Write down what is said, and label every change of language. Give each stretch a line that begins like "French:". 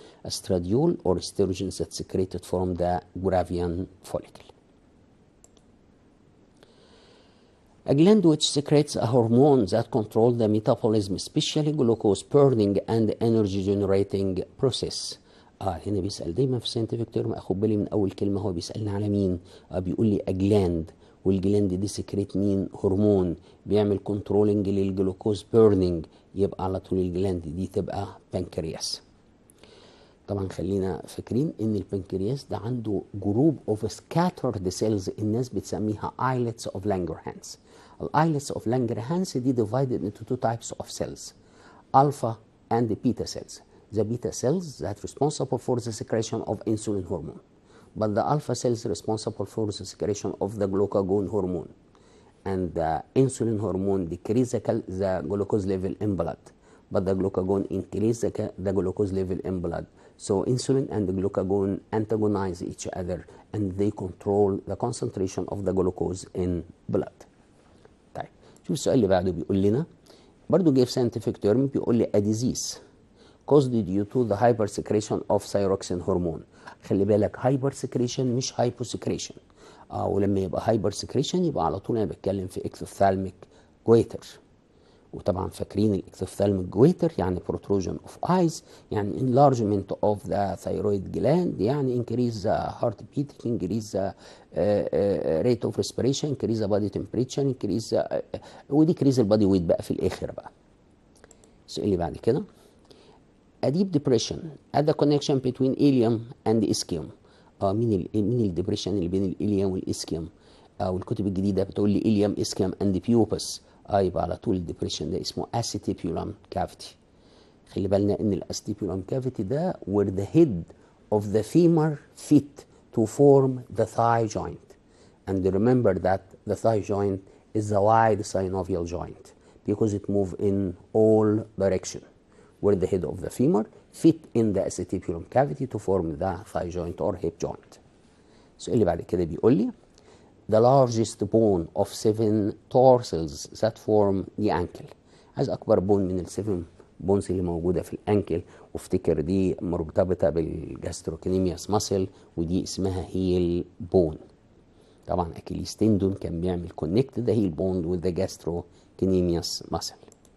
English: Estradiol or estrogen that secreted from the gravian follicle. A gland which secretes a hormone that controls the metabolism, especially glucose burning and energy generating process.
Arabic: هنا بيسأل دايما في scientific term، اخد بالي من اول كلمة هو بيسألني على مين. بيقول لي a gland والجلاند دي سكريت مين؟ هرمون بيعمل كنترولنج للجلوكوز بيرنينج، يبقى على طول الجلاند دي تبقى بنكرياس. طبعا خلينا فاكرين ان البنكرياس ده عنده جروب اوف سكاترد سيلز الناس بتسميها islets of Langerhans.
English: الايلتس of Langerhans دي divided into two types of cells, alpha and beta cells. The beta cells that responsible for the secretion of insulin hormone, but the alpha cells responsible for the secretion of the glucagon hormone, and the insulin hormone decrease the glucose level in blood, but the glucagon increase the glucose level in blood. So insulin and the glucagon antagonize each other and they control the concentration of the glucose in blood.
Arabic: طيب شوف السؤال اللي بعده بيقول لنا برضه جاي في scientific term، بيقول لي
English: a disease caused due to the hypersecretion of thyroxine hormone.
Arabic: خلي بالك hypersecretion مش hyposecretion. ولما يبقى hypersecretion يبقى على طول انا بتكلم في ectophthalmic goiter. وطبعا فاكرين الاكتوفثالميك جويتر يعني protrusion of eyes، يعني
English: enlargement of the thyroid gland،
Arabic: يعني increase the heart beat، increase the rate of respiration، increase the body temperature، increase وديكريز البادي ويت بقى في الاخر بقى. السؤال اللي بعد كده
English: a deep depression at the connection between ileum and ischium.
Arabic: مين الديبريشن اللي بين الإليوم والإسكيوم؟ والكتب الجديدة بتقول لي إليوم إسكيوم and pupus. يبقى على طول الديبريشن ده اسمه acetibular cavity. خلي بالنا ان
English: الاستيبيولم كافيتي ده where the head of the femur fit to form the thigh joint, and remember that the thigh joint is the wide synovial joint because it moves in all direction, where the head of the femur fit in the acetibulum cavity to form the thigh joint or hip joint.
Arabic: السؤال اللي بعد كده بيقول لي
English: the largest bone of 7 tarsals that form the ankle.
Arabic: عايز اكبر بون من ال7 بونز اللي موجوده في الانكل، وافتكر دي مرتبطه بالجاستروكنيميوس ماسل ودي اسمها هيل بون. طبعا اكيليس تندون كان بيعمل كونكت ذا هيل بون
English: with the gastrocnemius muscle.